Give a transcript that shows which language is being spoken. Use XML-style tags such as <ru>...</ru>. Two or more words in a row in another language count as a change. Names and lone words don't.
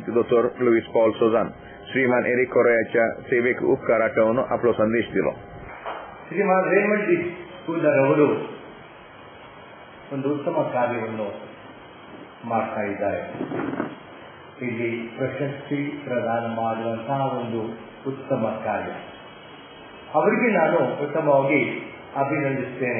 <kok>डॉक्टर लुईस पॉल सोजान श्रीमान एरिक कोरियाच्या सेवेक उपकार आठवून आपलो संदेश दिलो.</kok> <kn>ಶ್ರೀಮಾನ್ ರೇಮಂಡ್ ಸ್ಕೂಲರವರು ಒಂದು ಉತ್ತಮ ಕಾರ್ಯವನ್ನು ಮಾಡ್ತಾ ಇದ್ದಾರೆ. ಇಲ್ಲಿ ಪ್ರಶಸ್ತಿ ಪ್ರದಾನ ಮಾಡುವಂತಹ ಒಂದು ಉತ್ತಮ ಕಾರ್ಯ. ಅವರಿಗೆ ನಾನು ಉತ್ತಮವಾಗಿ ಅಭಿನಂದಿಸ್ತೇನೆ.</kn>